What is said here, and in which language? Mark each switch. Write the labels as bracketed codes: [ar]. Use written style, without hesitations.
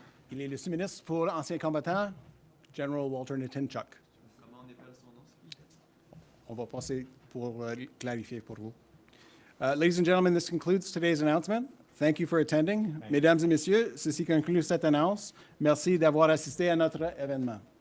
[fr] Il est le sous-ministre pour l'ancien combattant, General Walter Nitinchuk. Comment on appelle son nom? On va passer pour clarifier pour vous. [en] Ladies and gentlemen, this concludes today's announcement. Thank you for attending. [fr] Mesdames et messieurs, ceci conclut cette annonce. Merci d'avoir assisté à notre événement.